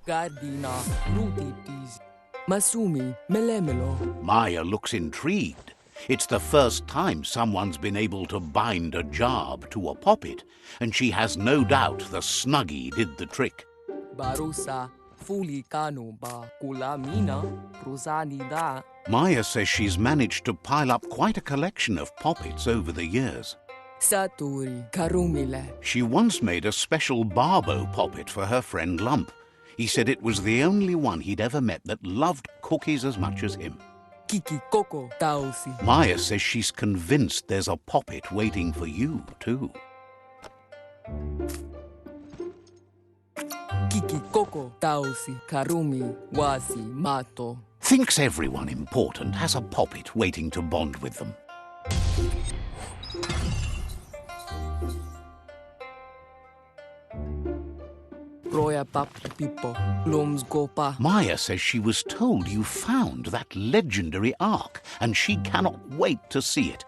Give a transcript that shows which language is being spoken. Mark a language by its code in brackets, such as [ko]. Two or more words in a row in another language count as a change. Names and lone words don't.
[en] Gardina, Rutitis, Masumi, Melemelo. Maya looks intrigued. It's the first time someone's been able to bind a job to a poppet, and she has no doubt the Snuggie did the trick. Barusa, fuli kano ba kulamina, da. Maya says she's managed to pile up quite a collection of poppets over the years. Saturi karumile. She once made a special Barbo poppet for her friend Lump. He said it was the only one he'd ever met that loved cookies as much as him. Kiki koko tausi. Maya says she's convinced there's a poppet waiting for you, too. Kiki koko tausi karumi wasi mato. Thinks everyone important has a poppet waiting to bond with them. Roya pap pipo, lums gopa. Maya says she was told you found that legendary ark, and she cannot wait to see it.